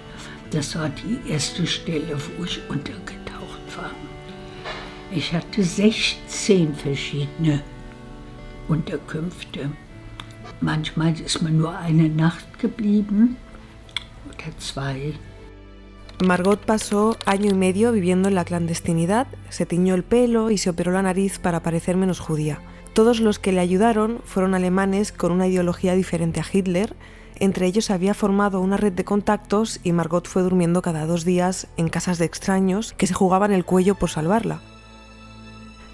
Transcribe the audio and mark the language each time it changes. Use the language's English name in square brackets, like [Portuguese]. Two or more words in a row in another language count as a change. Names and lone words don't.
[German] Das war die erste Stelle, wo ich untergetaucht war. Ich hatte 16 verschiedene Unterkünfte. Manchmal ist man nur eine Nacht geblieben oder 2. [Spanish] Margot pasó año y medio viviendo en la clandestinidad, se tiñó el pelo y se operó la nariz para parecer menos judía. Todos los que le ayudaron fueron alemanes con una ideología diferente a Hitler. Entre ellos había formado una red de contactos y Margot fue durmiendo cada 2 días en casas de extraños que se jugaban el cuello por salvarla.